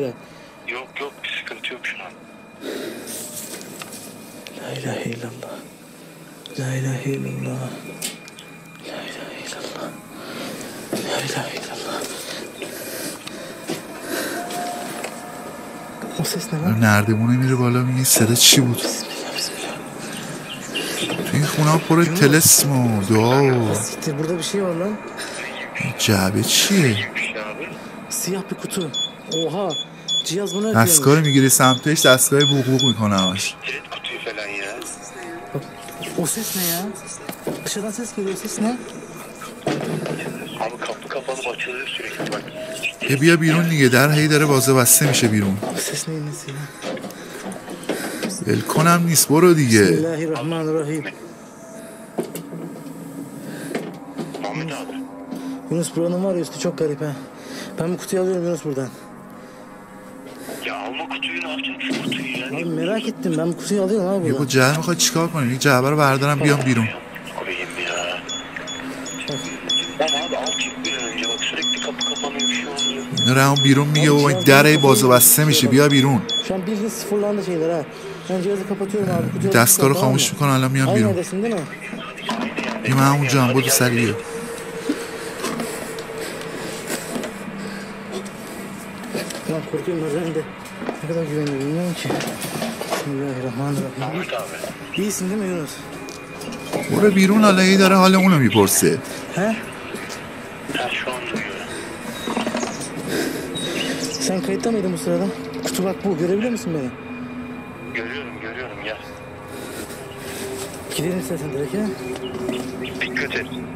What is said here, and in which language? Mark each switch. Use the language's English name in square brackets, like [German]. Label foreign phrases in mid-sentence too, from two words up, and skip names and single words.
[Turkish] Yok bir sıkıntı yok şu an. [Arabic] لا إله إلا الله. لا إله إلا الله. لا إله إلا الله. لا إله إلا الله. [Turkish] O ses ne lan? [Persian] نردمونه میره بالا میگه صدا چی بود؟ [Arabic] بسم الله، بسم الله. [Persian] تو این خونه ها پر تلسم و دعا و [Turkish] Siktir burada bir şey var lan. [Persian] جعبه چیه؟ [Turkish] Bir şey abi. Siyah bir kutu. Oha. Cihaz bunu ötüyormuş. [Persian] دستگاه رو میگیری سمتش دستگاه بوق بوق میکنه همش. [Turkish] Kilit kutuyu falan ya. O ses ne ya? Dışarıdan ses geliyor. O ses ne? Abi kapı kapanıp açılıyor sürekli bak. [Persian] بیا بیرون دیگه در هی داره بازه بسته میشه بیرون. [Turkish] O ses neyin nesi ya? [Persian] ول کنم نیست برو دیگه. [Arabic] بسم الله الرحمن الرحيم. [Turkish] Muhammed abi. Yunus buranın var ya üstü çok garip ha. Ben bu kutuyu alıyorum Yunus buradan. Ya alma kutuyu ne yapacaksın şu kutuyu ya? Abi merak ettim ben bu kutuyu alıyorum abi [Persian] یه با [Turkish] buradan. [Persian] جعبه میخواد چیکار کنیم؟ این جعبه رو بردارم بیام بیرون. [Turkish] Koyayım ya. Lan abi al çık bir an önce bak sürekli kapı kapanıyor bir şey oluyor. [Persian] اینا رو هم بیرون میگه و این در هی بازه بسته میشه بیا بیرون. [Turkish] Şu an bildiğin sıfırlandı şeyler ha. Ben cihazı kapatıyorum abi. Kutuyu [Persian] دستگاه رو [Turkish] tamam mı? [Persian] خاموش میکنم الان میام [Turkish] Aynı [Persian] بیرون. [Turkish] yerdesin değil mi? [Persian] این من همونجا هم بودو سریع بیا. [Turkish] Lan korkuyorum ben de. Ne kadar güvenli bilmiyorum ki. Bismillahirrahmanirrahim. Muhammed abi. İyisin değil mi Yunus? [Persian] برو بیرون حالا هی داره حال اونو میپرسه. [Turkish] He? Ben şu an duyuyorum. Sen kayıtta mıydın bu sırada? Kutu bak bu. Görebiliyor musun beni? Görüyorum gel. Gidelim istersen direkt ya. Dikkat et.